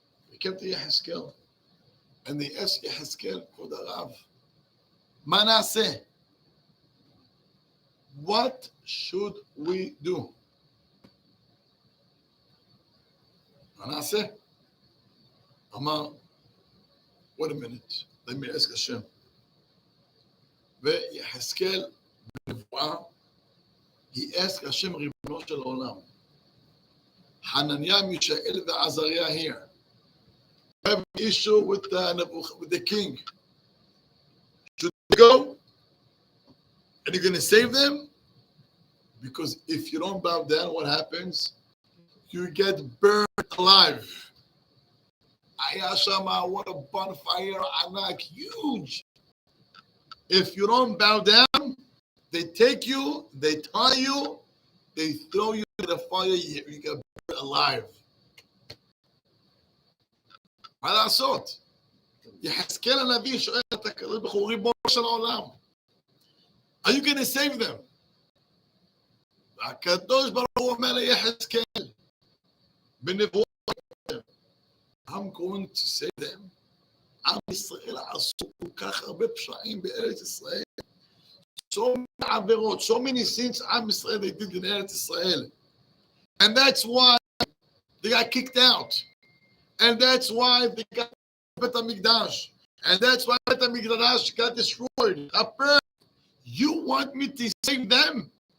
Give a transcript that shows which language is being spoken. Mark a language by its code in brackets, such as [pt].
[en] They came to Yehezkel, and they asked Yehezkel, [he] כבוד הרב, מה נעשה? [en] What should we do? [he] מה נעשה? אמר, [en] wait a minute, let me ask השם. [he] ויחזקאל בנבואה, [en] he asked [he] השם ריבונו של העולם, Hananiah, Mishael, ועזריה here. [en] We have an issue with the king. Should we go? And you're going to save them? Because if you don't bow down, what happens? You get burned alive. Ayashama, what a bonfire, anak, huge. If you don't bow down, they take you, they tie you, they throw you in the fire, you get burned alive. [he] מה לעשות? יחזקאל הנביא שואל את הקדוש ברוך הוא, ריבונו של העולם. [en] Are you going to save them? [he] הקדוש ברוך הוא אומר ליחזקאל, בנבואה, [en] I'm going to save them. [he] עם ישראל עשו כל כך הרבה פשעים בארץ ישראל. [en] So many עבירות, so many sins עם ישראל they did in ארץ ישראל. And that's why they got kicked out. And that's why they got Bet HaMikdash. And that's why Bet HaMikdash got destroyed. You want me to save them?